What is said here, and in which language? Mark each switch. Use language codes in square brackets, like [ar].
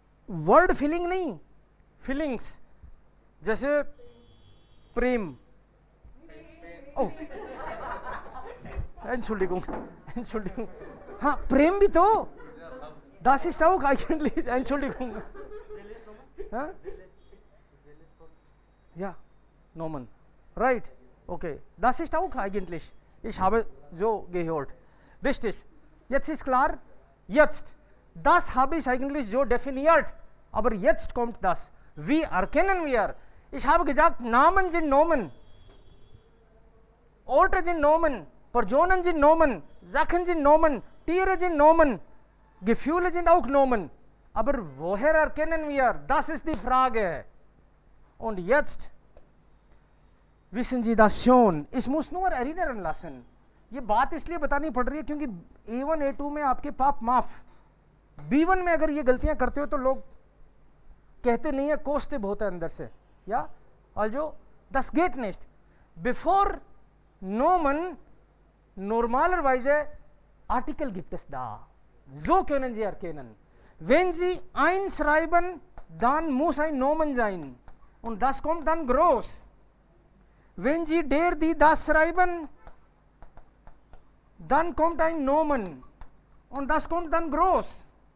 [hi] Word feeling नहीं, feelings जैसे प्रेम. [de] ओह, Entschuldigung, Entschuldigung. [hi] हाँ, प्रेम भी तो, [de] das ist auch eigentlich, Entschuldigung. हाँ? Ja, Nomen. [en] Right, okay. [de] Das ist auch eigentlich. Ich habe so gehört. Richtig. Jetzt ist klar, jetzt. Das habe ich eigentlich so definiert. Aber jetzt kommt das. Wie erkennen wir? Ich habe gesagt, Namen sind Nomen. Orte sind Nomen. Personen sind Nomen. Sachen sind Nomen. Tiere sind Nomen. Gefühle sind auch Nomen. Aber woher erkennen wir? Das ist die Frage. Und jetzt wissen Sie das schon. Ich muss nur erinnern lassen. [hi] ये बात इसलिए बतानी पड़ रही है क्योंकि A1 A2 में आपके पाप माफ. B1 में अगर ये गलतियां करते हो तो लोग कहते नहीं है, कोसते बहुत है अंदर से. [de] Ja, also das geht nicht. Bevor Nomen normalerweise Artikel gibt es da. So können Sie erkennen. Wenn Sie einschreiben, dann muss ein Nomen sein. Und das kommt dann groß. Wenn Sie der, die, das schreiben, dann kommt ein Nomen. Und das kommt dann groß.